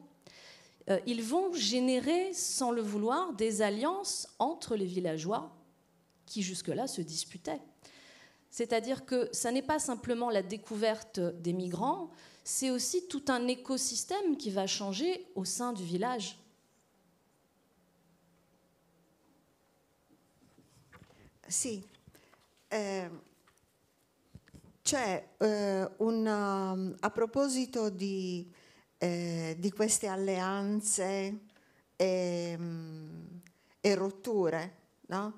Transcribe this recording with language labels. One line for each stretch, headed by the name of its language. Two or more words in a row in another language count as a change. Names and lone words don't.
French: Ils vont générer, sans le vouloir, des alliances entre les villageois qui jusque-là se disputaient. C'est-à-dire que ça n'est pas simplement la découverte des migrants, c'est aussi tout un écosystème qui va changer au sein du village.
Italian: Sì, c'è a proposito di queste alleanze e rotture, no?